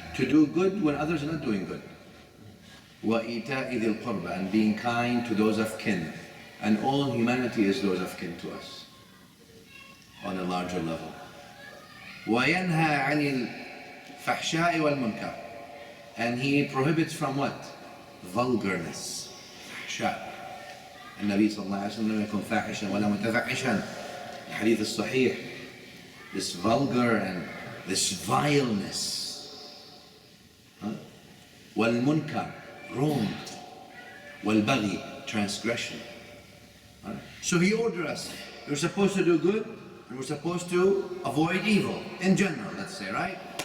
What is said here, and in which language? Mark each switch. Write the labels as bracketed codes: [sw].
[en] To do good when others are not doing good. [ar] وَإِيتَاءِ ذِي الْقُرْبَى, [en] and being kind to those of kin. And all humanity is those of kin to us, on a larger level. [ar] وَيَنْهَى عَنِ الْفَحْشَاءِ وَالْمُنْكَرِ, [en] and He prohibits from what? Vulgarness. فحشاء. [ar] النبي صلى الله عليه وسلم لم يكن فاحشا ولا متفحشا. [en] The hadith is sahih. This vulgar and this vileness. وَالْمُنْكَرِ, wrong. وَالْبَغْيِ, transgression. So He ordered us. We're supposed to do good, and we're supposed to avoid evil, in general, let's say, right?